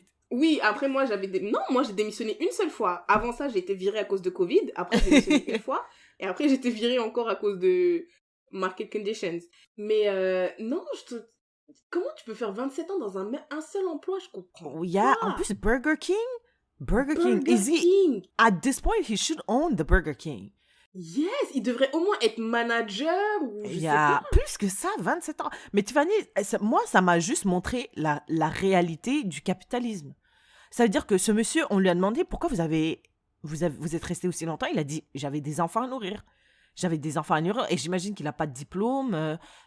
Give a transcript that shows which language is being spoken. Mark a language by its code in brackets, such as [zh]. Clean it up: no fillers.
[fr] Oui, après, moi, moi, j'ai démissionné une seule fois. Avant ça, j'ai été virée à cause de Covid. Après, j'ai démissionné une fois. Et après, j'ai été virée encore à cause de [en] market conditions. [fr] Mais non, comment tu peux faire 27 ans dans un seul emploi? Je comprends [en] Yeah, [fr] pas. en plus, Burger King. Burger King. [en] At this point, he should own the Burger King. [fr] Yes, il devrait au moins être manager ou je sais pas. Plus que ça, 27 ans. Mais Tiffany, moi, ça m'a juste montré la réalité du capitalisme. Ça veut dire que ce monsieur, on lui a demandé pourquoi vous êtes resté aussi longtemps. Il a dit, j'avais des enfants à nourrir. Et j'imagine qu'il n'a pas de diplôme.